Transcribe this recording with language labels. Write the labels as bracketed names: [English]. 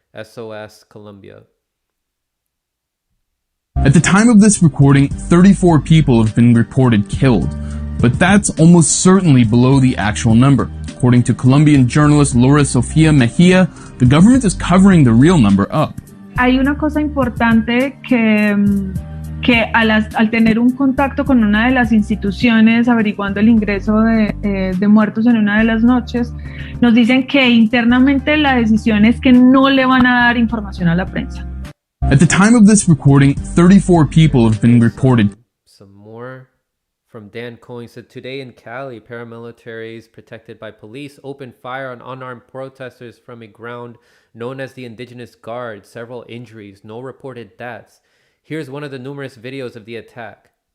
[English] SOS Colombia. At the time of this recording, 34 people have been reported killed, but that's almost certainly below the actual number. According to Colombian journalist Laura Sofia Mejia, the government is covering the real number up. [Spanish] Hay una cosa importante que al tener un contacto con una de las instituciones averiguando el ingreso de muertos en una de las noches, nos dicen que internamente la decisión es que no le van a dar información a la prensa. [English] At the time of this recording, 34 people have been reported. Some more from Dan Cohen said, today in Cali, paramilitaries protected by police opened fire on unarmed protesters from a ground known as the Indigenous Guard. Several injuries, no reported deaths. Here's one of the numerous videos of the attack.